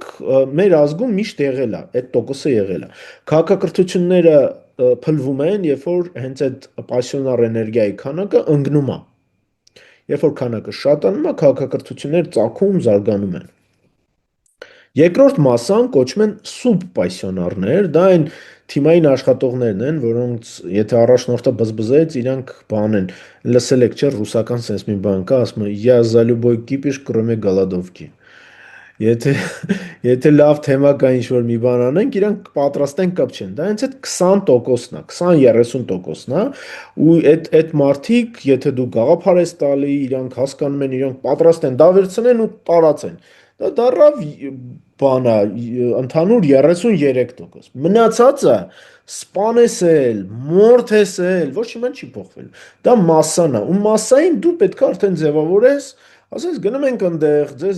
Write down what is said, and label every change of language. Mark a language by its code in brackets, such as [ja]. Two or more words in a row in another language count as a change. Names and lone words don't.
[hy] մեր ազգում միշտ եղել է, այդ տոկոսը եղել է։ Քաղաքակրթությունները փլվում են, երբ որ հենց այդ պասիոնար էներգիայի քանակը ընկնում է։ Երբ որ քանակը շատանում է, քաղաքակրթությունները ծագում, զարգանում են։ Երկրորդ մասան կոչվում են սուբպասիոնարներ, դա այն թիմային աշխատողներն են, որոնց եթե առաջնորդը բզբզեց, իրանք բան են, լսել եք չէ, ռուսական sense մի բան կա, ասում է [ru] «Я за любой кипиш, кроме голодовки»։ [hy] Եթե լավ թեմա կա ինչ-որ մի բան անենք, իրանք պատրաստ են կպչեն։ Դա հենց այդ 20%-ն է, 20-30%-ն է, ու այդ մարդիկ, եթե դու գաղափար ես տալի, իրանք հասկանում են, իրանք պատրաստ են դա վերցնեն ու տարածեն։ Դա դառավ բանա, ընդհանուր 33%։ Մնացածը սպանեսել, մորթեսել, ոչ մի բան չի փոխվել։ Դա մասսան է, ու մասսային դու պետք է արդեն ձևավորես, ասես գնում ենք այնտեղ, ձեզ